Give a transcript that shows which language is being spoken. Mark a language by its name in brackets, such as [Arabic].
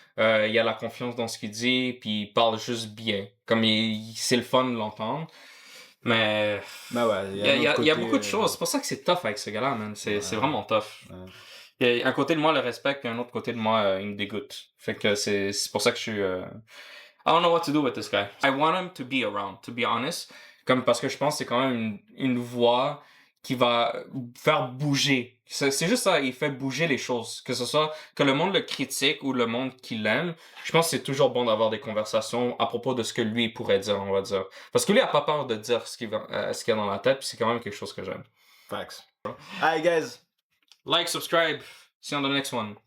[French] Il a la confiance dans ce qu'il dit, puis il parle juste bien. Comme c'est le fun de l'entendre. Mais ouais, il y a beaucoup de choses. C'est pour ça que c'est tough avec ce gars-là, man. C'est vraiment tough. Il y a un côté de moi le respecte, et un autre côté de moi il me dégoûte. Fait que c'est pour ça que je suis... [English] I don't know what to do with this guy. I want him to be around, to be honest. [French] Comme parce que je pense que c'est quand même une voix qui va faire bouger. C'est juste ça, il fait bouger les choses. Que ce soit que le monde le critique ou le monde qui l'aime, je pense que c'est toujours bon d'avoir des conversations à propos de ce que lui pourrait dire, on va dire. Parce que lui, il a pas peur de dire ce qu'il a dans la tête, puis c'est quand même quelque chose que j'aime. [English] Facts. Alright, guys. Like, subscribe. See you on the next one.